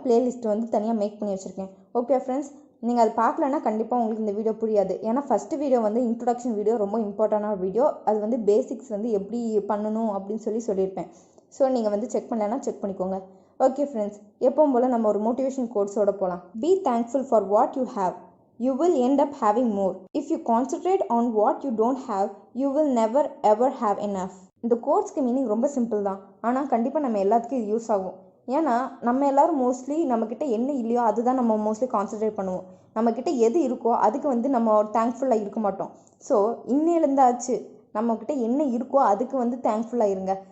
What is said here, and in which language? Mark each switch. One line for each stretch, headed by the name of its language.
Tamil: Playlist வந்து தனியாக make பண்ணி வச்சுருக்கேன். ஓகே ஃப்ரெண்ட்ஸ், நீங்கள் அது பார்க்கலன்னா கண்டிப்பாக உங்களுக்கு இந்த வீடியோ புரியாது. ஏன்னா ஃபஸ்ட்டு வீடியோ வந்து இன்ட்ரொடக்ஷன் வீடியோ, ரொம்ப இம்பார்ட்டண்டான வீடியோ. அது வந்து பேசிக்ஸ் வந்து எப்படி பண்ணணும் அப்படின்னு சொல்லியிருப்பேன். ஸோ நீங்கள் வந்து செக் பண்ணலன்னா செக் பண்ணிக்கோங்க. ஓகே ஃப்ரெண்ட்ஸ், எப்பவும் போல் நம்ம ஒரு மோட்டிவேஷன் கோட்ஸோட போகலாம்.
English: Be thankful for what you have. You will end up having more. If you concentrate on what you don't have, you will never ever have enough.
Tamil: இந்த கோட்ஸ்க்கு meaning ரொம்ப simple தான், ஆனால் கண்டிப்பாக நம்ம எல்லாத்துக்கும் இது யூஸ் ஆகும். ஏன்னா நம்ம எல்லோரும் மோஸ்ட்லி நம்மக்கிட்ட என்ன இல்லையோ அதுதான் நம்ம மோஸ்ட்லி கான்சன்ட்ரேட் பண்ணுவோம். நம்மக்கிட்ட எது இருக்கோ அதுக்கு வந்து நம்ம தேங்க்ஃபுல்லாக இருக்க மாட்டோம். ஸோ இன்னிலேருந்தாச்சு நம்மக்கிட்ட என்ன இருக்கோ அதுக்கு வந்து தேங்க்ஃபுல்லாக இருங்க.